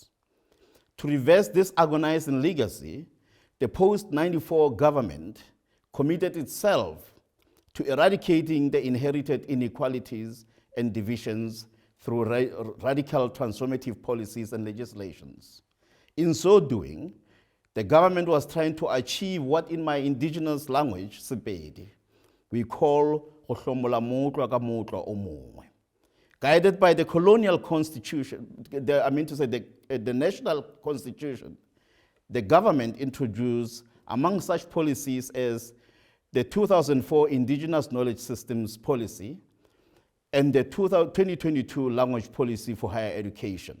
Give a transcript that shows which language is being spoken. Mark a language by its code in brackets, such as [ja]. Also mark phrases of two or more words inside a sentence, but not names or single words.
[en] To reverse this agonizing legacy, the post-94 government committed itself to eradicating the inherited inequalities and divisions through radical transformative policies and legislations. In so doing, the government was trying to achieve what in my indigenous language, Sepedi, we call [nso] go hlomola motlwa ka motlwa o mongwe. [en] Guided by the colonial constitution, the national constitution, the government introduced among such policies as the 2004 Indigenous Knowledge Systems Policy and the 2022 Language Policy for Higher Education.